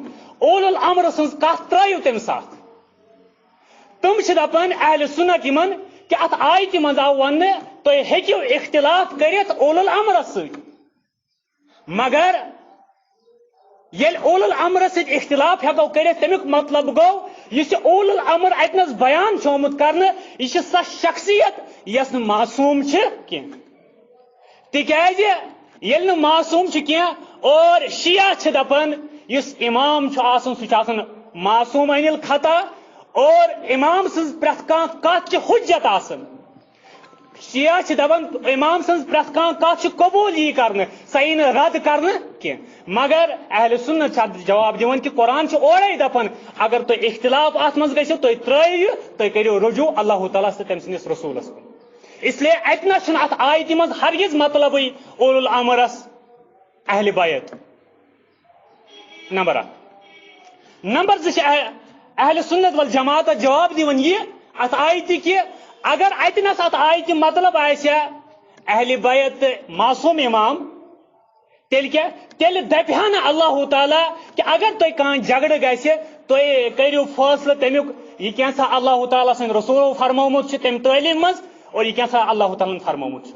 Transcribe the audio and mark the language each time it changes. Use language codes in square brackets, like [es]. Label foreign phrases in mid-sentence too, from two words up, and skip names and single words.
[ks] اولُل امر سٕنٛز کتھ ترٲیِو تمہِ ساتہٕ. تِم چھِ دپان اہلِ سُنت یمن کہ اتھ آیتہِ منٛز آو وننہٕ تُہۍ ہیٚکِو اختلاف کٔرِتھ اولُل امرس سۭتۍ مگر ییٚلہِ اولُل امرس سۭتۍ اختلاف ہیٚکو کٔرِتھ تمیُک مطلب گوٚو یُس یہِ اولُل امر اتنس بیان چھُ آمُت کرنہٕ یہِ چھِ سۄ شخصیت یۄس نہٕ معصوٗم چھِ کینٛہہ. تِکیازِ ییٚلہِ نہٕ معصوٗم چھِ کینٛہہ اور شِیا چھِ دپان یُس امام چھُ آسان سُہ چھُ آسان [ar] معصوٗم عن الخطا [ks] اور امام سٕنٛز پرٛٮ۪تھ کانٛہہ کتھ چھِ حجت آسان. شِیا چھِ دپان امام سٕنٛز پرٛٮ۪تھ کانٛہہ کتھ چھِ قبوٗل یی کرنہٕ سۄ یی نہٕ رد کرنہٕ کینٛہہ. مگر اہلِ سُنت چھِ اتھ جواب دِوان کہ قرآن چھُ اورے دپان اگر تُہۍ اختلاف اتھ منٛز گژھِو تُہۍ ترٲیِو یہِ تُہۍ کٔرِو رجوٗع اللہ تعالیٰ تہٕ تٔمۍ سٕنٛدِس رسوٗلس کُن. اس لیے اتنس چھُنہٕ اتھ آیتہِ منٛز ہرگز مطلبٕے اولُل امرس اہلِ بیت. نمبر 1. نمبر 2 چھِ اہلِ سُنت والجماعت اتھ جواب دِوان یہِ اتھ آیتہِ کہِ اگر اتنس اتھ آیتہِ مطلب آسہِ اہلِ بیت تہٕ معصوٗم امام تیٚلہِ کیٛاہ تیٚلہِ دپہِ ہا نہٕ اللہ تعالیٰ کہ اگر تۄہہِ کانٛہہ جھگڑٕ گژھِ تُہۍ کٔرِو فٲصلہٕ تمیُک یہِ کینٛژھا اللہ تعالیٰ سٕنٛدِ رسوٗلو فرمومُت چھُ تمہِ تعلیٖم منٛز اور یہِ کینٛژھا اللہ تعالیٰ ہن فرمومُت چھُ.